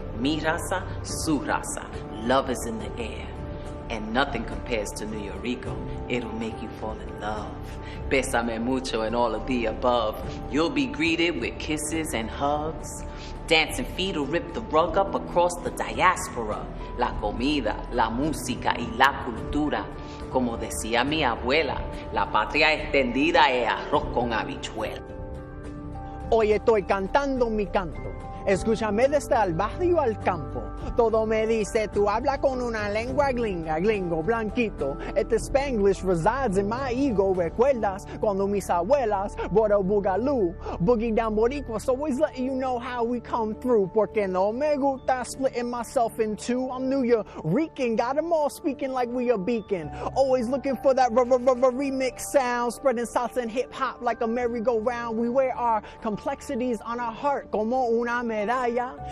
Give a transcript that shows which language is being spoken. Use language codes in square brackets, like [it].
[es] Mi raza, su raza, [en] love is in the air. And nothing compares to New Rico. It'll make you fall in love. [es] Bésame mucho [en] and all of the above. You'll be greeted with kisses and hugs. Dancing feet will rip the rug up across the diaspora. [es] La comida, la música y la cultura. Como decía mi abuela, la patria extendida es arroz con habichuela. Hoy estoy cantando mi canto. Escúchame desde el barrio al campo. Todo me dice, tú hablas con una lengua gringa, gringo, blanquito. [en] Este Spanglish resides in my ego. [es] ¿Recuerdas cuando mis abuelas [en] brought a boogaloo? Boogie down Boricuas, always letting you know how we come through. [es] Porque no me gusta [en] splitting myself in two. I'm New Rican, got them all speaking like we a beacon. Always looking for that remix sound. Spreading salsa and hip hop like a merry-go-round. We wear our complexities on our heart [es] como una medalla.